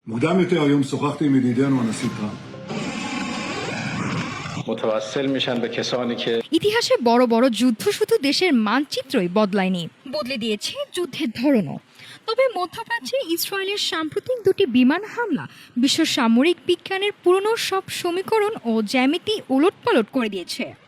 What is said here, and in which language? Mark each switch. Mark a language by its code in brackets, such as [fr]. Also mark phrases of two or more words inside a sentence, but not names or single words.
[he] מוקדם יותר היום שוחחתי עם ידידנו הנשיא טראמפ. [fa] متوسل میشن به کسانی که [bn] ইতিহাসে বড় বড় যুদ্ধ শুধু দেশের মানচিত্রই বদলায়নি, বদলে দিয়েছে যুদ্ধের ধরনও। তবে মধ্যপ্রাচ্যে ইসরায়েলের সাম্প্রতিক দুটি বিমান হামলা বিশ্ব সামরিক বিজ্ঞানের পুরনো সব সমীকরণ ও জ্যামিতি ওলটপালট করে দিয়েছে।